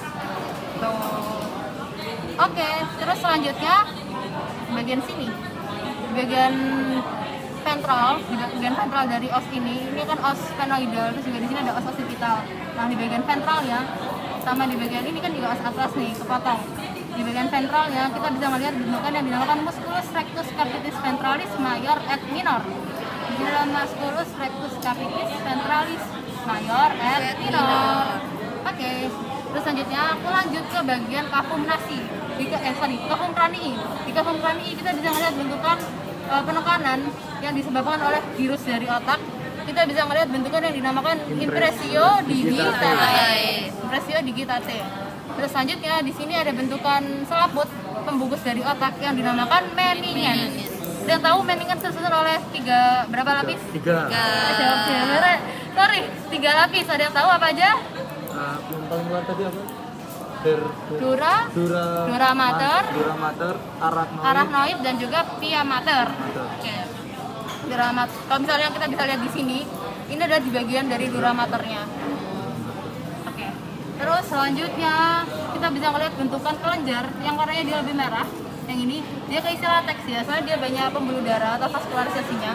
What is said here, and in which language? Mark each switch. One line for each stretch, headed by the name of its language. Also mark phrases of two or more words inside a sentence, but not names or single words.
Indonesian: Oke, terus selanjutnya bagian sini, bagian ventral, di bagian ventral dari os ini kan
Latin: os sphenoidal,
Indonesian: terus juga di sini ada
Latin: os occipital.
Indonesian: Nah, di bagian ventralnya sama di bagian ini kan juga
Latin: os atlas
Indonesian: nih, kepotong. Di bagian ventralnya kita bisa melihat bentukan yang dinamakan
Latin: musculus rectus capitis ventralis major et minor.
Indonesian: Di sini adalah
Latin: musculus rectus capitis ventralis major et minor.
Indonesian: Oke. Terus selanjutnya aku lanjut ke bagian
Latin: kafum nasi. Kafum cranii.
Indonesian: Di
Latin: kafum cranii
Indonesian: kita bisa melihat bentukan penekanan yang disebabkan oleh virus dari otak. Kita bisa melihat bentukan yang dinamakan
Latin: impressio digitate. Impressio digitate.
Indonesian: Terus selanjutnya di sini ada bentukan selaput pembungkus dari otak yang dinamakan meningen. Yang tahu meningen tersusun oleh berapa lapis? 3. Sorry, 3 lapis. Ada yang tahu apa aja? Yang paling luar tadi apa?
Latin: Dura mater,
Indonesian: arachnoid dan juga
Latin: pia mater.
Indonesian: Oke. Kalau misalnya kita bisa lihat di sini, ini adalah di bagian dari
Latin: dura maternya.
Indonesian: Oke. Terus selanjutnya kita bisa melihat bentukan kelenjar yang warnanya dia lebih merah. Yang ini dia keisi lateks ya, soalnya dia banyak pembuluh darah atau vaskularisasinya.